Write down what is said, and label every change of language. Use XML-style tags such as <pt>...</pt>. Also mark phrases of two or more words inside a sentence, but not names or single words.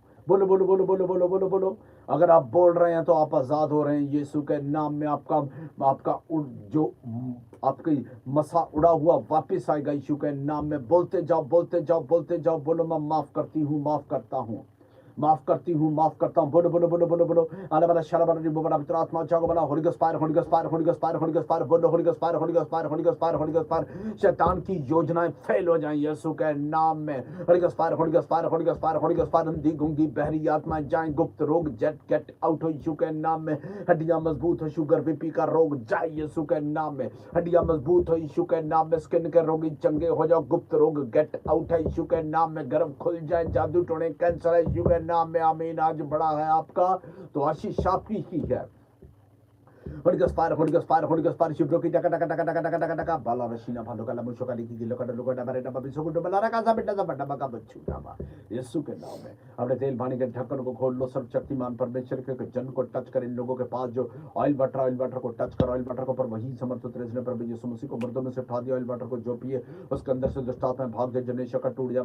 <hi>बोलो बोलो बोलो बोलो बोलो बोलो बोलो। अगर आप बोल रहे हैं तो आप आजाद हो रहे हैं यीशु के नाम में। आपका जो आपकी मसा उड़ा हुआ वापस आएगा यीशु के नाम में। बोलते जाओ बोलते जाओ बोलते जाओ। बोलो मैं माफ करती हूँ, माफ करता हूँ, माफ करती हूँ, माफ करता हूँ। बोलो बोलो बोलो बोलो बोलो। आने वाला शरा बना रिबो बना पवित्र आत्मा जागो बना</hi> <en>Holy Ghost fire Holy Ghost fire Holy Ghost fire Holy Ghost fire बोलो Holy Ghost fire Holy Ghost fire Holy Ghost fire Holy Ghost fire।</en> <hi>शैतान की योजनाएं फेल हो जाएं यीशु के नाम में।</hi> <en>Holy Ghost fire Holy Ghost fire Holy Ghost fire Holy Ghost fire.</en> <hi>अंधी गूंगी बहरी आत्माएं जाएं, गुप्त रोग जेट</hi> <en>get out</en> <hi>हो यीशु के नाम में। हड्डियां मजबूत हो,</hi> <en>sugar BP</en> <hi>का रोग जाए यीशु के नाम में। हड्डियां मजबूत हो यीशु के नाम में। स्किन के रोगी चंगे हो जाओ, गुप्त रोग</hi> <en>get out</en> <hi>है यीशु के नाम में। गर्भ खुल जाए, जादू टोने कैंसर है यीशु के नाम में। आमीन। आज बड़ा है आपका तो आशीष आपकी ही है।</hi> <en>Holy Ghost fire, Holy Ghost fire, Holy Ghost fire. Shibroki taka taka taka taka taka taka taka. Bala rashina bhalo kala musho kali ki gilo kada luka dabare daba biso kudo bala raka sa beta sa bata baka बच्चू डाबा</en> <hi>यीशु के नाम में। अपने तेल पानी के ढक्कन को खोल लो। सर्वशक्तिमान परमेश्वर के जन को टच कर। इन लोगों के पास जो</hi> <en>oil water</en> <hi>को टच कर।</hi> <en>oil water</en> <hi>को पर वही समर्थ ने प्रभु यीशु मसीह को मर्दों में से उठा दिया।</hi> <en>oil water</en> <hi>को जो पिए उसके अंदर से दुष्ट आत्माएं भाग जाए। जनेशा का टूट जाए।</hi>